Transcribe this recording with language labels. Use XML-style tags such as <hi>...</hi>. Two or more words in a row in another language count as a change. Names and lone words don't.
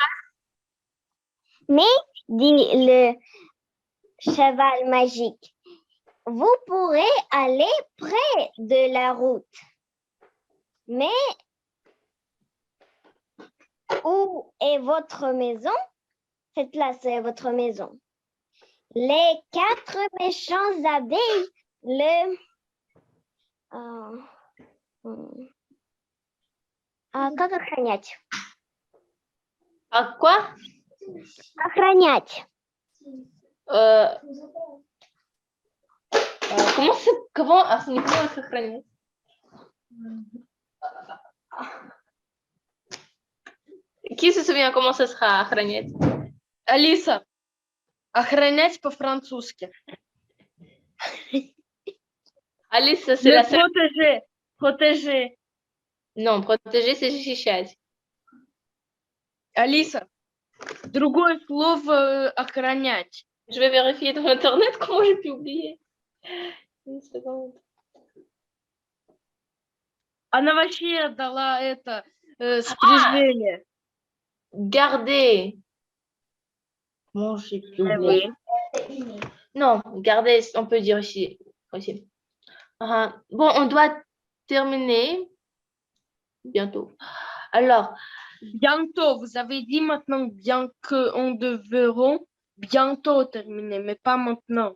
<fr>Mais, dit le cheval magique, vous pourrez aller près de la route. Mais où est votre maison? Cette là, c'est votre maison. Les 4 méchants abeilles,</fr> <ru>как охранять?</ru> <fr>quoi?</fr> <ru>Охранять.</ru> <fr>Comment être охранять? Qui se souvient comment ça sera охранять?</fr> <ru>Алиса, охранять по-французски.</ru> <fr>Alice, c'est la seule. Protéger. Non, protéger, c'est защищать.</fr> <ru>Алиса, другое слово охранять.</ru> <fr>Je vais vérifier dans Internet comment j'ai pu oublier. Une seconde.</fr> <ru>Она вообще дала это спряжение.</ru> <fr>Garder. Comment j'ai pu oublier? Non, garder, on peut dire ici. Aussi. Bon, on doit terminer bientôt. Alors, Bientôt, vous avez dit maintenant bien qu'on devrait bientôt terminer, mais pas maintenant.</fr>